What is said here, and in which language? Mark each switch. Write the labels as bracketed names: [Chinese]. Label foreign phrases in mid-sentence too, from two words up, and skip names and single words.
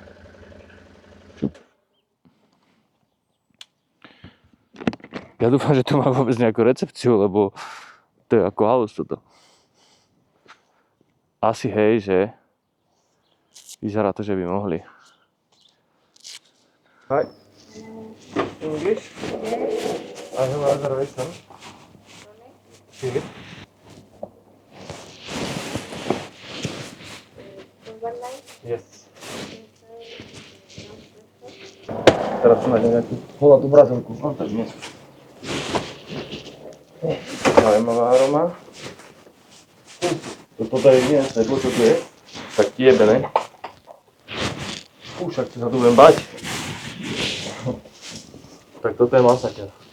[Slovak] Šup. Ja dúfam, že to má vôbec nejakú recepciu, lebo to je ako halus toto. asi hej, že vyzerá to, že by mohli. [English] Hi. English? I have a reservation. Philip? Yes. [Slovak] Teraz tu nájdem nejakú volatú Brazílku. No tak nie. Zaujímavá aroma. Toto je nie, čo tu je. Tak jebe, ne? Však sa tu budem bať. Tak toto je masaker.